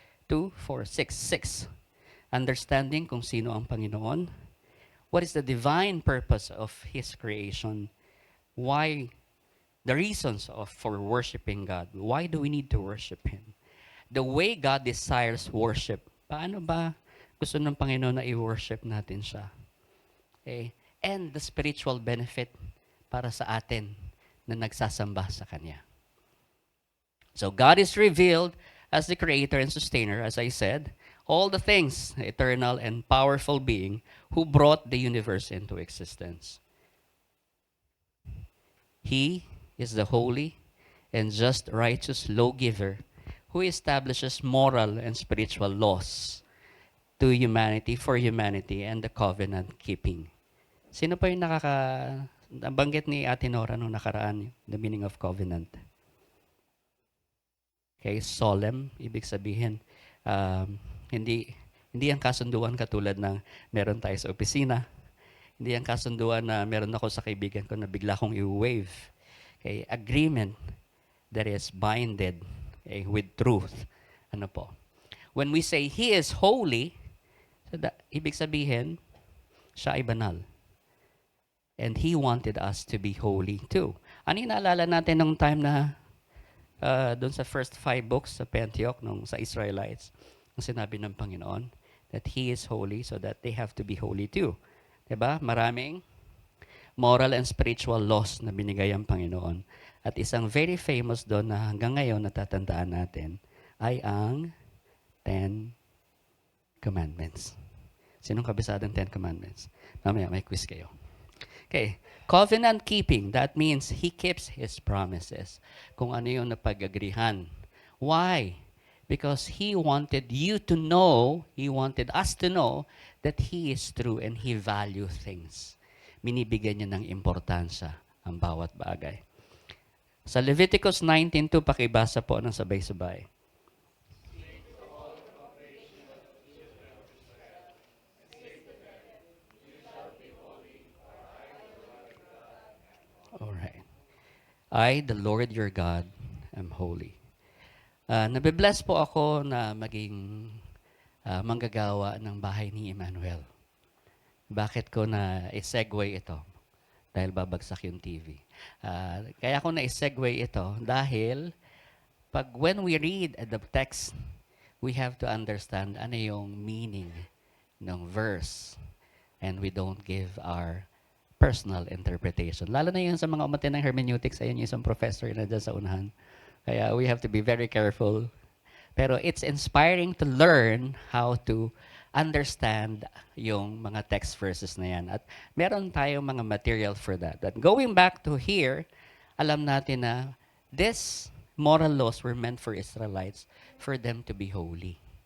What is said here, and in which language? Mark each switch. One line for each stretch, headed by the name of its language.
Filipino: 2, 4, 6. Understanding kung sino ang Panginoon.
English: What is the divine purpose of His creation? Why? The reasons for worshiping God. Why do we need to worship Him? The way God desires worship.
Filipino: Paano ba gusto ng Panginoon na i-worship natin siya? Okay?
English: And the spiritual benefit
Filipino: para sa atin na nagsasamba sa Kanya.
English: So God is revealed as the creator and sustainer, as I said, all the things, eternal and powerful being who brought the universe into existence. He is the holy and just righteous lawgiver who establishes moral and spiritual laws to humanity, for humanity, and the covenant keeping.
Filipino: Sino pa yung nabanggit ni Ate Nora nung nakaraan,
English: the meaning of covenant?
Filipino: Okay, solemn, ibig sabihin, hindi ang kasunduan katulad ng meron tayo sa opisina. Hindi ang kasunduan na meron ako sa kaibigan ko na bigla kong i-wave.
English: Okay, agreement that is binded, okay, with truth.
Filipino: Ano po?
English: When we say He is holy, so
Filipino: ibig sabihin, siya ay banal.
English: And He wanted us to be holy too.
Filipino: Ano yung naalala natin nung time na doon sa first 5 books sa Pentateuch, nung sa Israelites, ang sinabi ng Panginoon,
English: that He is holy so that they have to be holy too.
Filipino: Diba? Maraming
English: moral and spiritual laws
Filipino: na binigay ang Panginoon. At isang very famous doon na hanggang ngayon natatandaan natin ay ang 10 Commandments. Sinong kabisado ng 10 Commandments? Mamaya may quiz kayo. Okay.
English: Covenant keeping, that means He keeps His promises.
Filipino: Kung ano yung napag-agrihan.
English: Why? Because He wanted you to know, He wanted us to know that He is true and He value things.
Filipino: Binibigyan niya ng importansya ang bawat bagay. Sa Leviticus 19:2, pakibasa po ng sabay-sabay.
English: I, the Lord your God, am holy.
Filipino: Nabibless po ako na maging manggagawa ng bahay ni Emmanuel. Bakit ko na i-segue ito? Dahil babagsak yung TV. Kaya ko na i-segue ito dahil
English: when we read the text, we have to understand
Filipino: ano yung meaning ng verse.
English: And we don't give our personal interpretation.
Filipino: Lalo na yun sa mga umate ng hermeneutics, ayun yung isang professor na dyan sa unahan.
English: Kaya we have to be very careful. Pero it's inspiring to learn how to understand
Filipino: yung mga text verses na yan. At meron tayong mga material for that.
English: But going back to here,
Filipino: alam natin na
English: these moral laws were meant for Israelites for them to be holy.